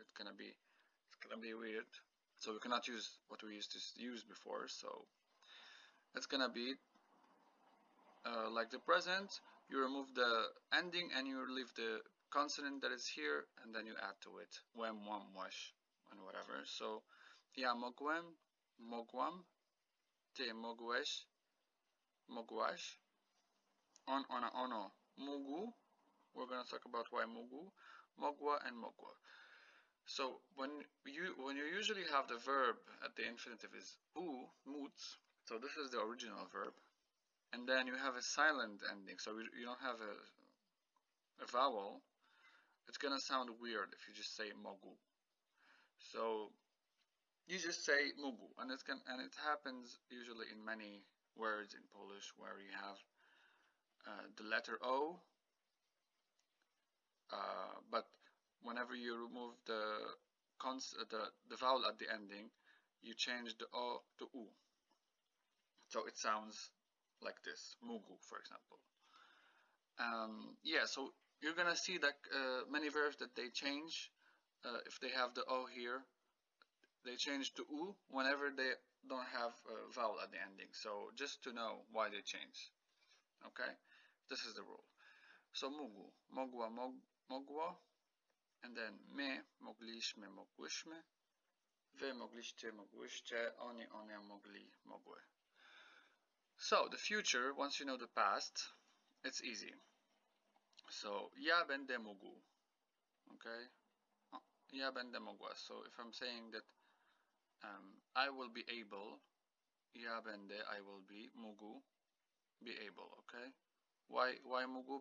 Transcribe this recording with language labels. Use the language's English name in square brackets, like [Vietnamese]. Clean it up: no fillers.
[English] It's gonna be weird. So we cannot use what we used to use before. So it's gonna be like the present. You remove the ending and you leave the consonant that is here, and then you add to it wham wham wash and whatever. [Polish] So ja mogłem, mogłam, ty mogłeś, mogłaś, on, ona, ono, mógł. [English] We're going to talk about why mógł, mogła, and mogła. So when you usually have the verb at the infinitive is u, móc, so this is the original verb, and then you have a silent ending, so you don't have a vowel. It's going to sound weird if you just say mógł. So you just say mógł, and it happens usually in many words in Polish where you have the letter O, but whenever you remove the vowel at the ending, you change the O to U. So it sounds like this, mógł, for example. Yeah, so you're gonna see that many verbs that they change, if they have the O here, they change to U whenever they don't have a vowel at the ending. So just to know why they change. Okay, this is the rule. [Polish] So mógł, mogła, mogło, and then my, mogliśmy, mogłyśmy, wy mogliście, mogłyście, oni, one, mogli, mogły. [English] So the future, once you know the past, it's easy. [Polish] So ja będę mógł, okay? Ja będę mogła. [English] So if I'm saying that I will be able, [Polish] ja będę, [English] I will be, mógł, be able, okay? Why mógł?